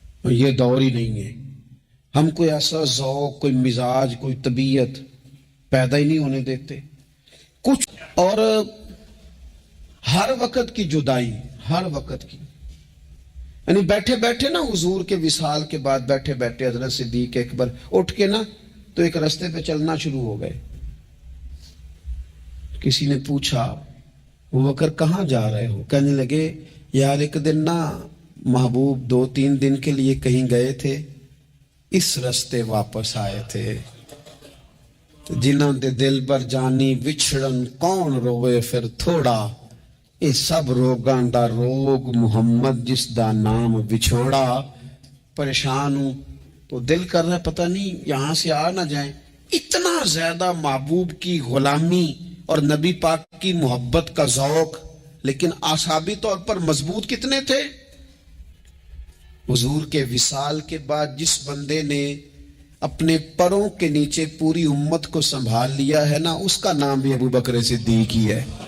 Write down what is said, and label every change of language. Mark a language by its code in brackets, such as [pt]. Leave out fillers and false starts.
[ur] یہ دور ہی نہیں ہے۔ ہم کوئی ایسا ذوق، کوئی مزاج، کوئی طبیعت پیدا ہی نہیں ہونے دیتے کچھ۔ اور ہر وقت کی جدائی، ہر وقت کی، یعنی بیٹھے بیٹھے نا حضور کے وصال کے بعد بیٹھے بیٹھے حضرت صدیق اکبر اٹھ کے نا تو ایک رستے پہ چلنا شروع ہو گئے۔ کسی نے پوچھا ابو بکر کہاں جا رہے ہو؟ کہنے لگے یار ایک دن نا محبوب 2-3 दिन کے لیے کہیں گئے تھے, اس رستے واپس آئے تھے. [pa] جنہوں دے دل بر جانی وچھڑن کون روے پھر تھوڑا, اے سب روگاں دا روگ محمد جس دا نام وچھوڑا. [ur] پریشان ہوں تو دل کر رہا ہے پتہ نہیں یہاں سے آ نہ جائیں. اتنا زیادہ محبوب کی غلامی اور نبی پاک کی محبت کا ذوق, لیکن اعصابی طور پر مضبوط کتنے تھے. حضور کے وصال کے بعد جس بندے نے اپنے پروں کے نیچے پوری امت کو سنبھال لیا ہے نا, اس کا نام بھی ابو بکر صدیق ہی ہے.